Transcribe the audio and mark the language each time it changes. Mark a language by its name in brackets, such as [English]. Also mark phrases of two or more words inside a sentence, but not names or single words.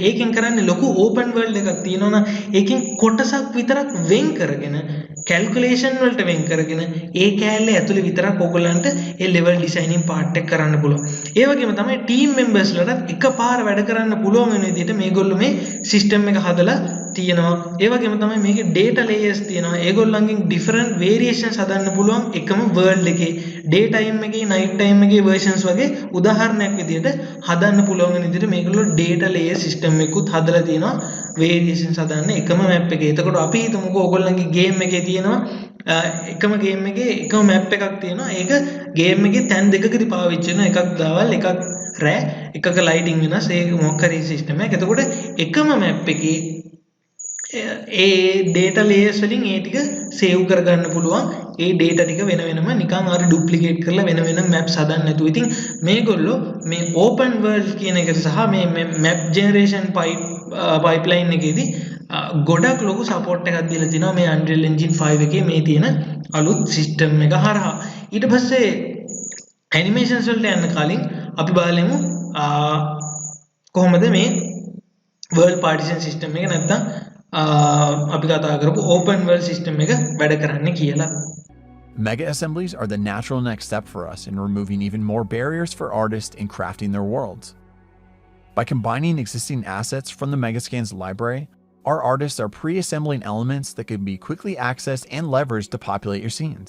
[Sinhala] ඒකෙන් කරන්නේ ලොකු [English] open world [Sinhala] එකක් තියෙනවා නම් ඒකෙන් කොටසක් විතරක් වෙන් කරගෙන calculation වලට වෙන් කරගෙන ඒ කැලේ ඇතුලේ විතරක් ඕගොල්ලන්ට ඒ [English] level designing part [Sinhala] එක කරන්න පුළුවන්. ඒ වගේම තමයි [English] team members [Sinhala] ලටත් එකපාර වැඩ කරන්න පුළුවන් වෙන විදිහට මේගොල්ලෝ මේ system එක හදලා තියෙනවා. ඒ වගේම තමයි මේකේ [English] data layers [Sinhala] තියෙනවා. ඒගොල්ලන්ගෙන් [English] different variations [Sinhala] හදන්න පුළුවන් එකම world එකේ [English] day time [Sinhala] එකේ [English] night time [Sinhala] එකේ versions වගේ උදාහරණයක් විදිහට හදන්න පුළුවන් වෙන විදිහට මේගොල්ලෝ [English] data layer system [Sinhala] එකකුත් හදලා තියෙනවා variations හදන්න එකම map එකේ. එතකොට අපි හිතමුකෝ ඕගොල්ලන්ගේ game එකේ තියෙනවා එකම game එකේ එකම map එකක් තියෙනවා. ඒක game එකේ තැන් දෙකකදී පාවිච්චි වෙනවා. එකක් දවල් එකක් රෑ එකක lighting වෙනස් ඒ මොකක් හරි system එකක්. එතකොට එකම map එකේ ඒ [English] data layers [Sinhala] වලින් ඒ ටික save කරගන්න පුළුවන්. ඒ data ටික වෙන වෙනම නිකන් අර duplicate කරලා වෙන වෙනම maps හදන්න නැතුව. ඉතින් මේගොල්ලෝ මේ [English] open world [Sinhala] කියන එකට සහ මේ [English] map generation pipeline [Sinhala] එකේදී ගොඩක් ලොකු support එකක් දීලා තිනවා මේ Unreal Engine 5 එකේ මේ තියෙන අලුත් system එක හරහා. ඊට පස්සේ animations වලට යන්න කලින් අපි බලමු කොහොමද මේ [English] world partition system [Sinhala] එක නැත්තම් අපි කතා කරපු [English] open world system [Sinhala] එක වැඩ කරන්නේ කියලා. [English] Mega assemblies are the natural next step for us in removing even more barriers for artists in crafting their worlds. By combining existing assets from the Megascans library, our artists are pre-assembling elements that can be quickly accessed and leveraged to populate your scenes.